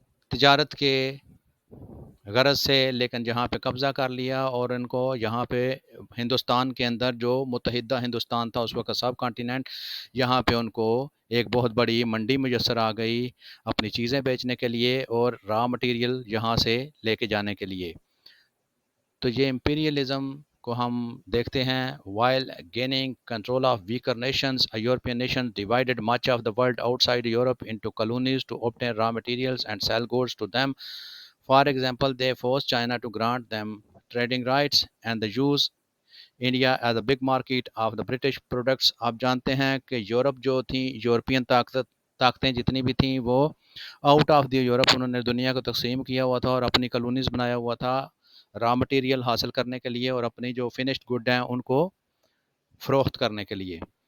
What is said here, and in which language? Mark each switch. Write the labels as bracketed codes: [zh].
[ur] تجارت کے غرض سے، لیکن جہاں پہ قبضہ کر لیا اور ان کو یہاں پہ ہندوستان کے اندر جو متحدہ ہندوستان تھا اس وقت سب کانٹیننٹ، یہاں پہ ان کو ایک بہت بڑی منڈی میسر آ گئی اپنی چیزیں بیچنے کے لیے اور را مٹیریل یہاں سے لے کے جانے کے لیے. تو یہ امپیریلزم کو ہم دیکھتے ہیں. [en] while gaining control of weaker nations, a European nation divided much of the world outside Europe into colonies to obtain raw materials and sell goods to them. For example, they forced China to grant them trading rights and the use India as a big market of the British products. [ur] آپ جانتے ہیں کہ Europe جو تھی، European طاقتیں جتنی بھی تھیں وہ [en] out of the Europe [ur] انہوں نے دنیا کو تقسیم کیا ہوا تھا اور اپنی کالونیز بنایا ہوا تھا را مٹیریل حاصل کرنے کے لیے اور اپنی جو فنشڈ گڈ ہیں ان کو فروخت کرنے کے لیے.